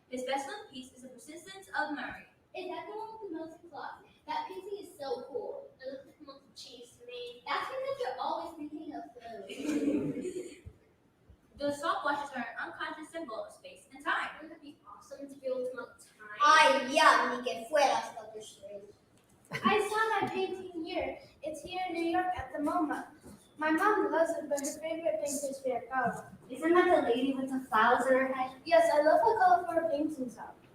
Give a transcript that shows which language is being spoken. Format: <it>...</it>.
<en>His best-known piece is The Persistence of Murray. Is that the one with the melted cloth? That painting is so cool. It looks like melted cheese to me. That's because you're always thinking of food. Those salt washes are an unconscious symbol of space and time. Wouldn't it be awesome to be able to melt time?</en> <es>Ay, ya, ni que fueras Doctor Strange.</es> <en>I saw that painting here. It's here in New York at the MoMA. My mom loves it, but her favorite painter is Frida Kahlo. Isn't that the lady with the flowers on her head? Yes, I love how colorful her paintings are.</en>